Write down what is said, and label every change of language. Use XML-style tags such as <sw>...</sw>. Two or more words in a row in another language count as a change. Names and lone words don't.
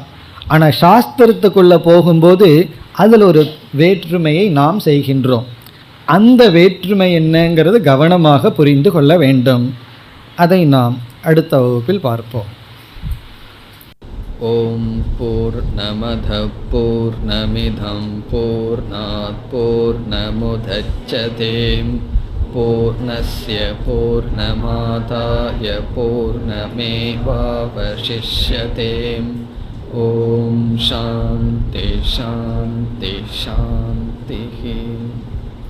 <ta>ஆனால் சாஸ்திரத்துக்குள்ளே போகும்போது அதில் ஒரு வேற்றுமையை நாம் செய்கின்றோம். அந்த வேற்றுமை என்னங்கிறது கவனமாக புரிந்து கொள்ள வேண்டும். அதை நாம் அடுத்த வகுப்பில் பார்ப்போம்.</ta> <sa>ओम् पूर्णमदः पूर्णमिदं पूर्णात् पूर्णमुदच्यते पूर्णस्य पूर्णमादाय पूर्णमेवावशिष्यते. ओम् शान्तिः शान्तिः शान्तिः.</sa>